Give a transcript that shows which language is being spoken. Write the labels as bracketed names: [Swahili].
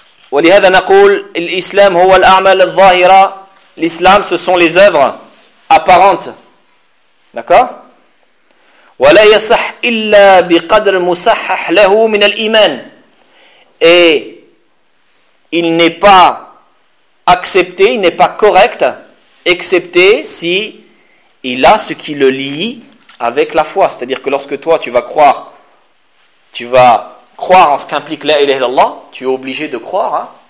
[Arabic] ولهذا نقول الإسلام هو الأعمال الظاهرة. [French] L'islam, ce sont les œuvres apparentes. D'accord ? [Arabic] ولا يصح إلا بقدر مصحح له من الإيمان. [French] Et il n'est pas accepté, il n'est pas correct, excepté si il a ce qui le lie avec la foi. C'est-à-dire que lorsque toi tu vas croire en ce qu'implique la ilaha illallah, tu es obligé de croire. Hein?